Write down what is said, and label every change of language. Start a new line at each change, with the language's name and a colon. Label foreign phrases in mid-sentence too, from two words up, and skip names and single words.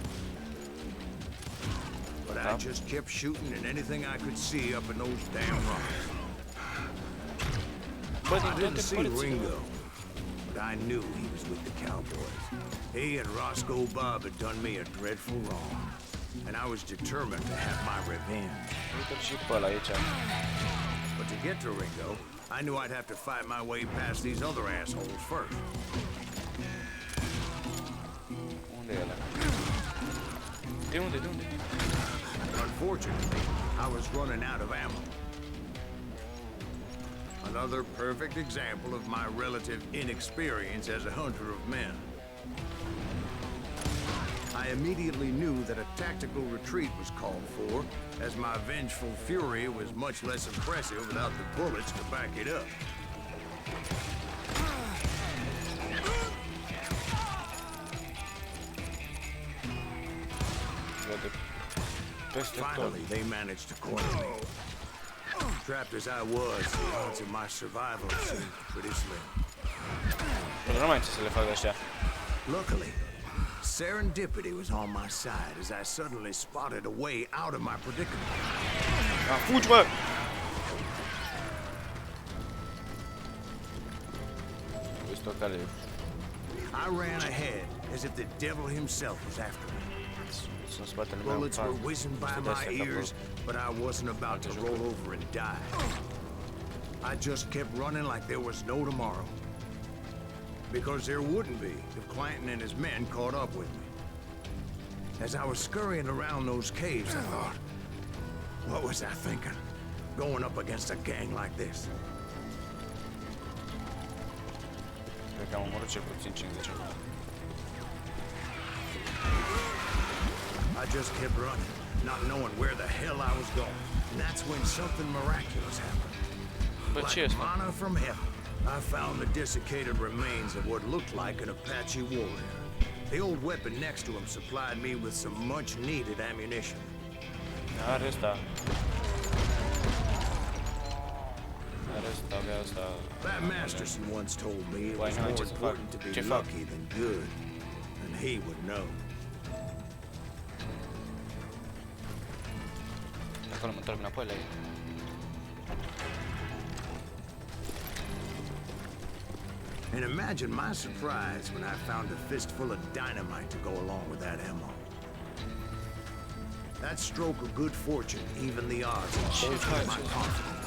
English: But I just kept shooting at anything I could see up in those damn rocks. I didn't see Ringo, but I knew he was with the cowboys. He and Roscoe Bob had done me a dreadful wrong, and I was determined to have my revenge.
Romanian: Uite-l și pe ăla aici.
English: But to get to Ringo, I knew I'd have to fight my way past these other assholes first.
Romanian: Unde e ăla? De unde?
English: Unfortunately, I was running out of ammo. Another perfect example of my relative inexperience as a hunter of men. I immediately knew that a tactical retreat was called for, as my vengeful fury was much less impressive without the bullets to back it up. Finally, they managed to corner me. Trapped as I was, the odds of my survival seemed pretty slim.
Romanian: Nu mai ce să le fac ăștia.
English: Luckily, serendipity was on my side as I suddenly spotted a way out of my predicament.
Romanian: Fugi, bă!
English: I ran ahead as if the devil himself was after me. Bullets were whizzing by my ears, but I wasn't about to roll over and die. I just kept running like there was no tomorrow. Because there wouldn't be if Clanton and his men caught up with me. As I was scurrying around those caves, I thought, what was I thinking? Going up against a gang like this?
Romanian: Cred că am omorât cel puțin 50.
English: I just kept running, not knowing where the hell I was going. And that's when something miraculous happened. But Like cheers, manna from heaven, I found the desiccated remains of what looked like an Apache warrior. The old weapon next to him supplied me with some much-needed ammunition.
Romanian: Are ăsta. Avea ăsta.
English: That Masterson once told me it Why was not more just important to be fuck? lucky than good, and he would know.
Romanian: Acolo mă întorc înapoi la ei.
English: And imagine my surprise when I found a fistful of dynamite to go along with that ammo. That stroke of good fortune evened the odds and bolstered my confidence.